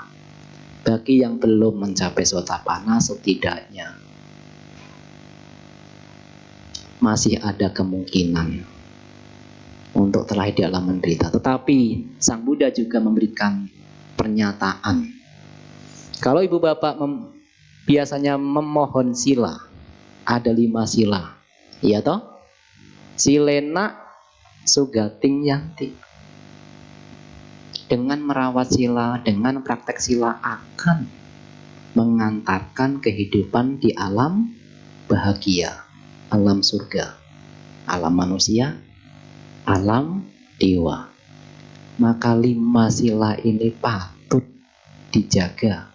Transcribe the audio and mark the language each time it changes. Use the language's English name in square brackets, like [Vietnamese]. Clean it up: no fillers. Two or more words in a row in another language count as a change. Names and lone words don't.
[Indonesian] Bagi yang belum mencapai Sotapanna, setidaknya masih ada kemungkinan untuk terlahir di alam menderita. Tetapi Sang Buddha juga memberikan pernyataan. Kalau ibu bapak biasanya memohon sila, ada 5 sila, iya toh? [Pali] Silena sugating yanti. [Indonesian] Dengan merawat sila, dengan praktek sila akan mengantarkan kehidupan di alam bahagia, alam surga, alam manusia, alam dewa. Maka 5 sila ini patut dijaga.